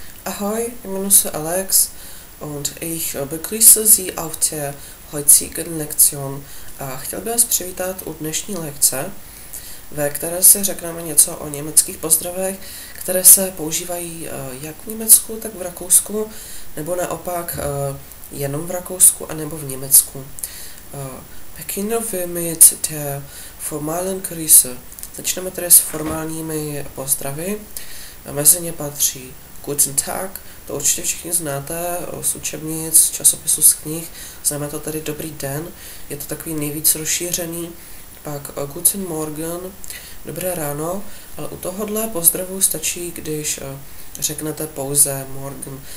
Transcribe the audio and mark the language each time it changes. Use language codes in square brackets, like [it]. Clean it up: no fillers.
[cs] Ahoj, jmenuji se Alex [de] und ich begrüße Sie auf der heutigen Lektion [cs] a chtěl bych vás přivítat u dnešní lekce, ve které si řekneme něco o německých pozdravech, které se používají jak v Německu, tak v Rakousku, nebo naopak jenom v Rakousku a nebo v Německu. [de] Beginnen wir mit der formalen Grüße. [cs] Začneme tedy s formálními pozdravy. Mezi ně patří Guten Tag, to určitě všichni znáte z učebnic, z časopisů, z knih, znamená to tady dobrý den, je to takový nejvíc rozšířený, pak Guten Morgen, dobré ráno, ale u tohohle pozdravu stačí, když řeknete pouze Morgen.